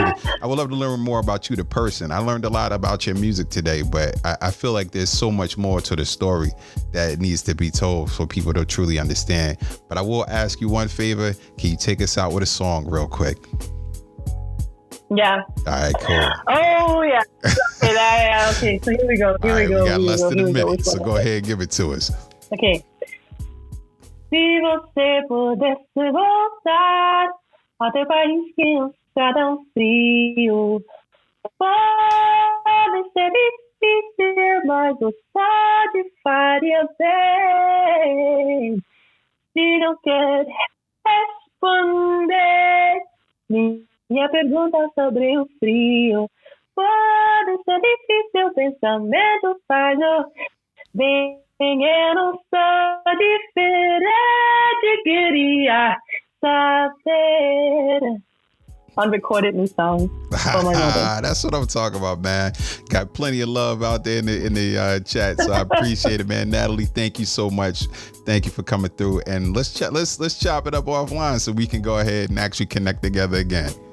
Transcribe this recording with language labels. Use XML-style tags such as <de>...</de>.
<en>I would love to learn more about you, the person. I learned a lot about your music today, but I feel like there's so much more to the story that needs to be told for people to truly understand. But I will ask you one favor. Can you take us out with a song real quick? Yeah. All right, cool. Oh, yeah. Okay, so here we go. We got less than a minute, so go ahead and give it to us. Okay.</en> <pt>Se você pudesse voltar ao teu país que não está tão frio, pode ser difícil, mas você faria bem. Se não quer responder minha pergunta sobre o frio, Pode ser difícil, pensamento falho. Bem, eu não sou diferente, queria saber.</pt> <en>Unrecorded new songs. That's what I'm talking about, man. Got plenty of love out there in the chat, so I appreciate it, man. Natalie, thank you so much. Thank you for coming through, and let's chop it up offline so we can go ahead and actually connect together again.</en>